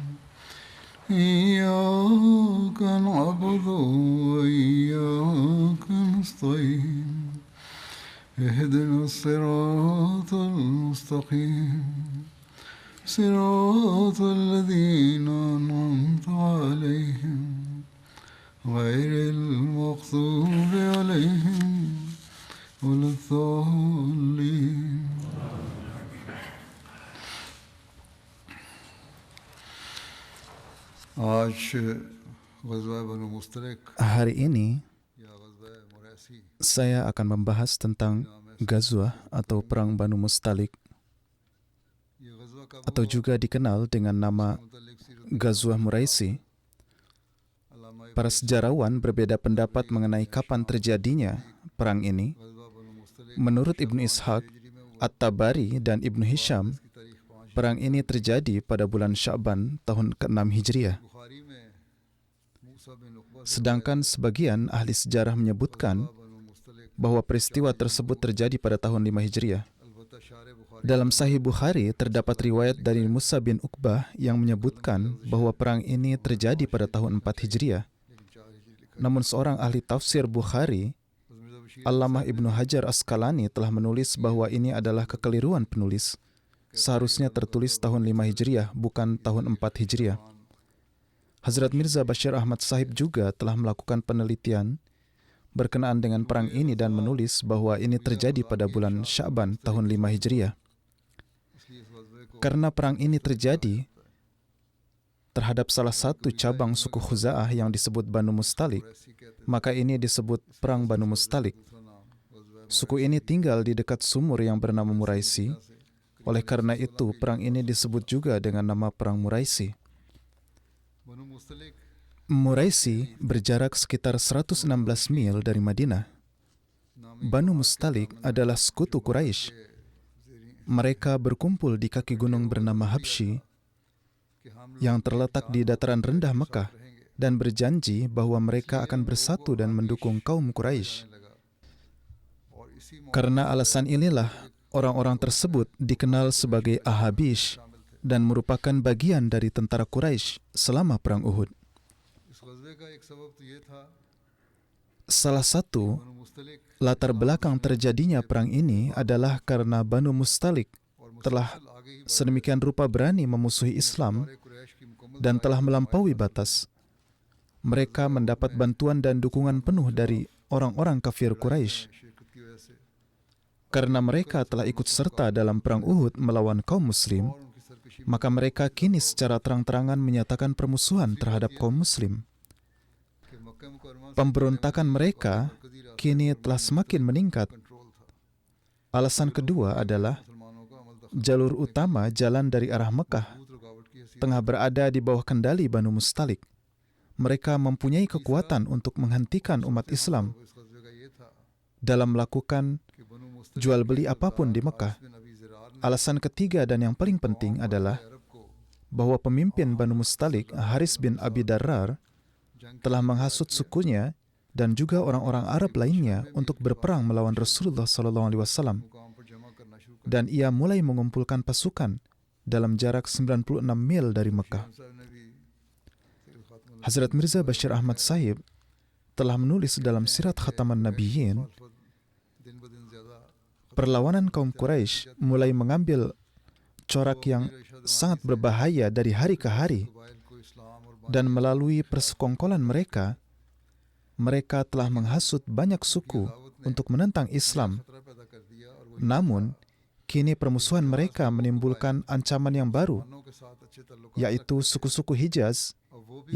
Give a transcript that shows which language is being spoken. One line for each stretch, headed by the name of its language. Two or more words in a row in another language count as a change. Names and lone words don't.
Arabic: إياك نعبد وإياك نستعين اهدنا الصراط المستقيم صراط الذين أنعمت عليهم غير المغضوب عليهم ولا الضالين.
Urdu: آج غزوہ بنو مصطلق
Indonesian: Hari ini
Urdu: یا غزوہ مریسیع
Indonesian: saya akan membahas tentang Ghazwah atau Perang Banu Mustalik
Urdu: یہ غزوہ کا
Indonesian: atau juga dikenal dengan nama
Urdu: متعلق سیرت
Indonesian: Ghazwah Muraisi.
Urdu: अल्लामा
Indonesian: Para sejarawan berbeda pendapat mengenai kapan terjadinya perang ini.
Urdu: غزوہ بنو مصطلق
Indonesian: Menurut Ibnu Ishaq, At-Tabari, dan Ibnu Hisham,
Urdu: کی تاریخ 5
Indonesian: perang ini terjadi pada bulan Sya'ban tahun ke-6 Hijriah.
Urdu: بخاری میں موسیٰ بن عقبہ
Indonesian: Sedangkan sebagian ahli sejarah menyebutkan
Urdu: बनु मुस्तलिक
Indonesian: bahwa peristiwa tersebut terjadi pada tahun 5 Hijriah.
Urdu: البتہ شارح بخاری
Indonesian: Dalam Sahih Bukhari terdapat riwayat dari Musa bin Uqbah yang menyebutkan bahwa perang ini terjadi pada tahun 4 Hijriah.
Urdu: لیکن 4 ہجری لکھا
Indonesian: Namun seorang ahli tafsir Bukhari,
Urdu: मिर्ज़ा बशीर
Indonesian: Allamah Ibnu Hajar Asqalani, telah menulis bahwa ini adalah kekeliruan penulis. Seharusnya tertulis tahun 5 Hijriah, bukan tahun 4 Hijriah. Hazrat Mirza Bashir Ahmad Sahib juga telah melakukan penelitian berkenaan dengan perang ini dan menulis bahwa ini terjadi pada bulan Sya'ban tahun 5 Hijriah.
Urdu: اس لیے اس غزوے کو
Indonesian: Karena perang ini terjadi terhadap salah satu cabang suku Khuza'ah yang disebut Banu Mustalik,
Urdu: ایسی کہتے
Indonesian: maka ini disebut Perang Banu Mustalik.
Urdu: دوسرا نام غزوہ
Indonesian: Suku ini tinggal di dekat sumur yang bernama Muraisi. Oleh karena itu, perang ini disebut juga dengan nama Perang Muraisi.
Urdu: बनु मुस्तलिक
Indonesian: Muraisi berjarak sekitar 116 mil dari Madinah. Banu Mustalik adalah sekutu Quraisy. Mereka berkumpul di kaki gunung bernama Habsyi
Urdu: کہ ہم
Indonesian: yang terletak di dataran rendah Mekah dan berjanji bahwa mereka akan bersatu dan mendukung kaum Quraisy.
Urdu: لگا اور اسی
Indonesian: Karena alasan inilah orang-orang tersebut dikenal sebagai Ahabish dan merupakan bagian dari tentara Quraisy selama perang Uhud.
Urdu: اس غزوے کا ایک سبب تو یہ تھا
Indonesian: Salah satu
Urdu: बनु मुस्तलिक
Indonesian: latar belakang terjadinya perang ini adalah karena Banu Mustalik
Urdu: और
Indonesian: telah
Urdu: مسلسل آگے ہی
Indonesian: sedemikian rupa berani memusuhi Islam
Urdu: بڑھے قریش کی مکمل
Indonesian: dan telah melampaui batas. Mereka mendapat bantuan dan dukungan penuh dari orang-orang kafir Quraisy.
Urdu: شرکت کی وجہ سے
Indonesian: Karena mereka telah ikut serta dalam perang Uhud melawan kaum Muslim,
Urdu: اور ان کی سرکشی
Indonesian: maka mereka kini secara terang-terangan menyatakan permusuhan terhadap kaum Muslim.
Urdu: کے مکہ مکرمہ سے
Indonesian: Pemberontakan mereka
Urdu: कदीरा
Indonesian: kini telah semakin meningkat.
Urdu: کنٹرول تھا
Indonesian: Alasan kedua adalah
Urdu: مسلمانوں کا عمل
Indonesian: jalur utama jalan dari arah Mekah
Urdu: تخبوت رکاوٹ کی حیثیت
Indonesian: tengah berada di bawah kendali Banu Mustalik. Mereka mempunyai kekuatan untuk menghentikan umat Islam
Urdu: اس غزوے کا یہ تھا
Indonesian: dalam melakukan
Urdu: کہ بنو مصطلق
Indonesian: jual beli apapun di Mekah.
Urdu: بن ابی ضرار نے
Indonesian: Alasan ketiga dan yang paling penting adalah
Urdu: عرب کو
Indonesian: bahwa pemimpin Banu Mustalik, Haris bin Abi Darrar,
Urdu: जंग
Indonesian: telah menghasut sukunya dan juga orang-orang Arab lainnya untuk berperang melawan Rasulullah SAW,
Urdu: مقام پر جمع کرنا شروع کر
Indonesian: dan ia mulai mengumpulkan pasukan dalam jarak 96 mil dari Mekah.
Urdu: صاحب نے بھی سید خاتمل
Indonesian: Hazrat Mirza Bashir Ahmad Sahib telah menulis dalam Sirat Khataman Nabiyyin,
Urdu: مخالفت دن بہ دن زیادہ
Indonesian: perlawanan kaum Quraisy mulai mengambil corak yang sangat berbahaya dari hari ke hari,
Urdu: قبائل کو اسلام اور
Indonesian: dan melalui persekongkolan mereka, mereka telah menghasut banyak suku untuk menentang Islam.
Urdu: خطرہ پیدا کر دیا اور وہ
Indonesian: Namun, kini permusuhan mereka menimbulkan ancaman yang baru,
Urdu: انسانوں کے ساتھ اچھے تعلق
Indonesian: yaitu suku-suku Hijaz
Urdu: اور وہ بھی